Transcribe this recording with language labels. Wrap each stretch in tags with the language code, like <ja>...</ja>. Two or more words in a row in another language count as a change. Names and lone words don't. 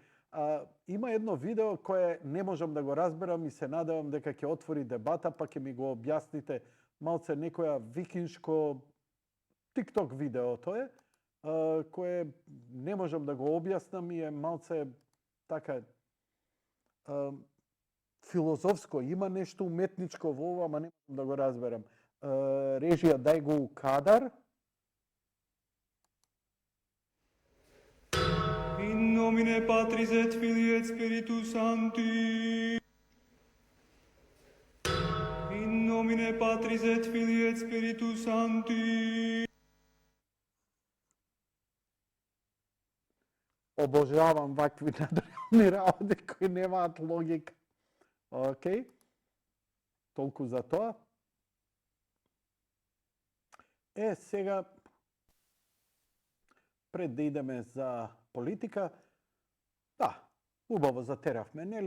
<mk>Има едно видео кое не можам да го разберам и се надевам дека ќе отвори дебата, па ќе ми го објасните малце некоја викиншко TikTok видео тоа е, кое не можам да го објаснам и е малце така филозофско, има нешто уметничко во ова, ама не можам да го разберам. Режија, дај го у кадар.</mk> <la>In nomine Patris et Filii et Spiritus Sancti. In nomine Patris et Filii et Spiritus Sancti.</la> <mk>Обожавам вакви надреални работи кои немаат логика. Океј. Толку за тоа. Сега, пред да идеме за политика, да, убаво затеравме, нели?</mk>